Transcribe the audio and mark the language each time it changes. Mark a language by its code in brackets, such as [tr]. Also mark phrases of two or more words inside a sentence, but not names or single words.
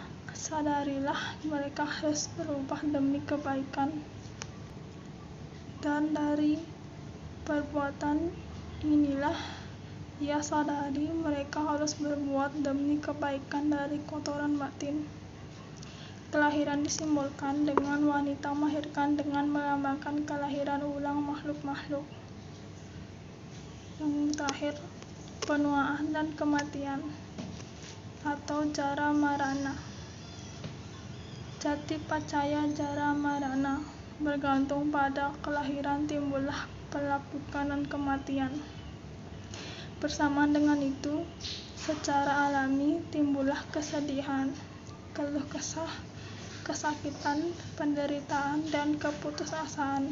[id] Sadarilah mereka harus berubah demi kebaikan, dan dari perbuatan inilah ia sadari mereka harus berbuat demi kebaikan dari kotoran batin. Kelahiran disimbolkan dengan wanita melahirkan dengan melambangkan kelahiran ulang makhluk-makhluk. Yang terakhir, penuaan dan kematian atau [pi] jara marana. Jati pacaya jara marana. [id] Bergantung pada kelahiran timbullah pelapukan dan kematian. Bersamaan dengan itu, secara alami timbullah kesedihan, keluh kesah, kesakitan, penderitaan, dan keputusasaan.